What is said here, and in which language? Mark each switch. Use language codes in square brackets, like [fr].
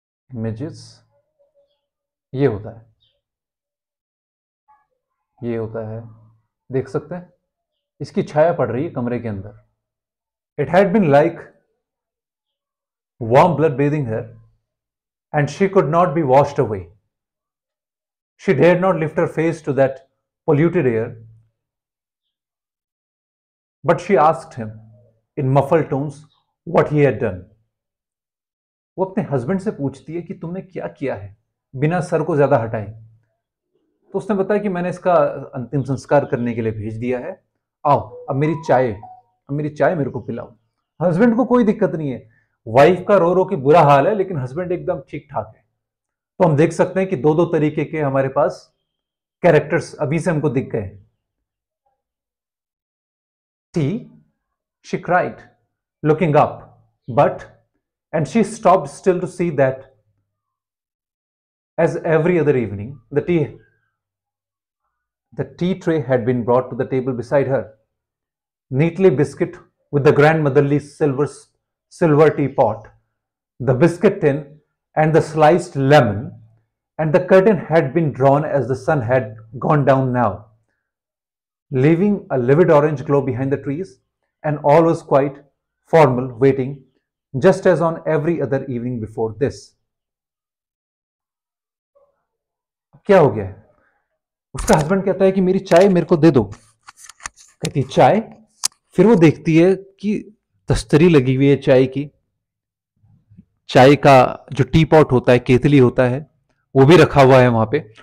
[hi] Images, ये होता है, ये होता है, देख सकते हैं इसकी छाया पड़ रही है कमरे के अंदर। [en] It had been like warm blood bathing her, and she could not be washed away. She dared not lift her face to that polluted air, but she asked him in muffled tones what he had done. [hi] वो अपने husband से पूछती है कि तुमने क्या किया है, बिना सर को ज्यादा हटाए। तो उसने बताया कि मैंने इसका अंतिम संस्कार करने के लिए भेज दिया है, आओ अब मेरी चाय मेरे को पिलाओ। हस्बैंड को कोई दिक्कत नहीं है, वाइफ का रो रो के बुरा हाल है, लेकिन हस्बैंड एकदम ठीक ठाक है। तो हम देख सकते हैं कि दो दो तरीके के हमारे पास कैरेक्टर्स अभी से हमको दिख गए। [en] She cried, looking up, and she stopped still to see that, as every other evening, the tea tray had been brought to the table beside her, neatly biscuit with the grandmotherly silver teapot, the biscuit tin, and the sliced lemon, and the curtain had been drawn as the sun had gone down now, leaving a livid orange glow behind the trees, and all was quite formal, waiting, just as on every other evening before this. [hi] क्या हो गया है? उसका husband कहता है कि मेरी चाय मेरे को दे दो। कहती है चाय, फिर वो देखती है कि तस्तरी लगी हुई है चाय की, चाय का जो टी पॉट होता है, केतली होता है, वो भी रखा हुआ है वहां पे।